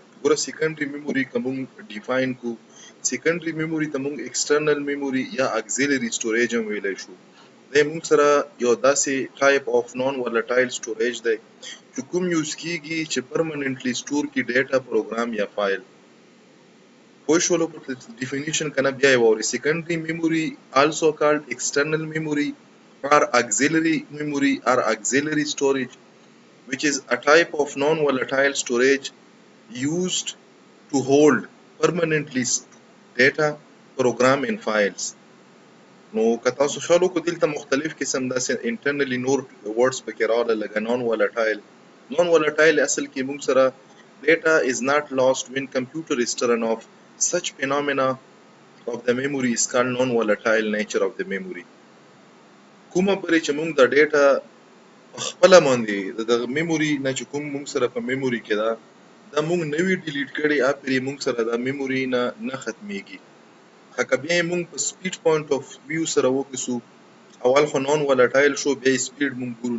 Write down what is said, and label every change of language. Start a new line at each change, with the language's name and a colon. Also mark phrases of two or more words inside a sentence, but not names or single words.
Pashto: ګوره
English: secondary memory
Pashto: که مونږ ډیفاین کو،
English: secondary memory
Pashto: ته مونږ
English: external memory
Pashto: یا
English: auxiliary storage
Pashto: هم ویلی شو. دی مونږ سره یو داسې
English: type of non-volatile storage
Pashto: دی چې کوم یوز کیږي چې
English: permanently store
Pashto: کی
English: data, program
Pashto: یا فایل. پوه شولو په ډیفینیشن کنه؟ بیا یې واورئ.
English: secondary memory also called external memory or auxiliary memory or auxiliary storage, which is a type of non-volatile storage used to hold permanently data, program and files.
Pashto: نو که تاسو خیال وکړو دلته مختلف قسم داسې انټرنلی نور ورډز پکې راغله لکه
English: non-volatile. non-volatile
Pashto: اصل کې موږ سره
English: data is not lost when computer is turned off. Such phenomena of the memory is called non-volatile nature of the memory.
Pashto: کومه پرې چې موږ د ډیټا خپله باندې د میموري نه چې کوم موږ سره په میموري کې ده دا موږ نوی ډیلیټ کړي پرې موږ سره د میموري نه ختمیږي. که بیا یې موږ په
English: speed point of view
Pashto: سره وکړو، اول خو
English: non-volatile
Pashto: شو، بیا یې سپیډ موږ ګورو.